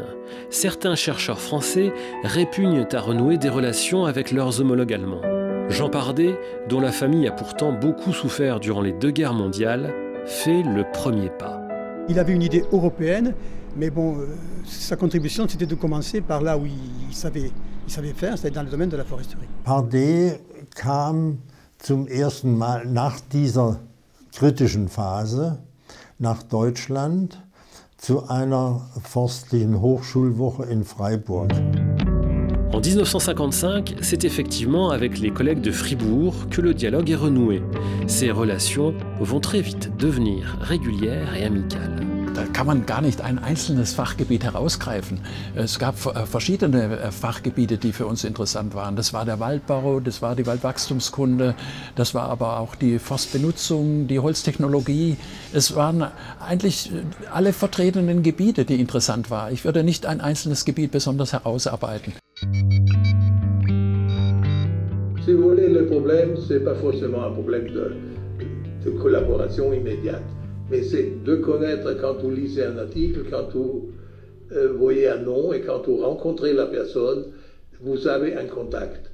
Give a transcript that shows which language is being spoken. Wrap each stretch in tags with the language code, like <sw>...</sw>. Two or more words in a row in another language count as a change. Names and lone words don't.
<fr>Certains chercheurs français répugnent à renouer des relations avec leurs homologues allemands. Jean Pardet, dont la famille a pourtant beaucoup souffert durant les deux guerres mondiales, fait le premier pas. Il avait une idée européenne, mais bon, sa contribution c'était de commencer par là où il savait faire, c'est dans le domaine de la foresterie.</fr> <de>Pardet kam zum ersten Mal nach dieser kritischen Phase nach Deutschland zu einer forstlichen Hochschulwoche in Freiburg.</de> <fr>En 1955, c'est effectivement avec les collègues de Fribourg que le dialogue est renoué. Ces relations vont très vite devenir régulières et amicales.</fr> <de>Da kann man gar nicht ein einzelnes Fachgebiet herausgreifen. Es gab verschiedene Fachgebiete, die für uns interessant waren. Das war der Waldbau, das war die Waldwachstumskunde, das war aber auch die Forstbenutzung, die Holztechnologie. Es waren eigentlich alle vertretenen Gebiete, die interessant waren. Ich würde nicht ein einzelnes Gebiet besonders herausarbeiten.</de> <fr>Si vous voulez, le problème, ce n'est pas forcément un problème de collaboration immédiate. Mais c'est de connaître quand vous lisez un article, quand vous voyez un nom et quand vous rencontrez la personne, vous avez un contact.</fr>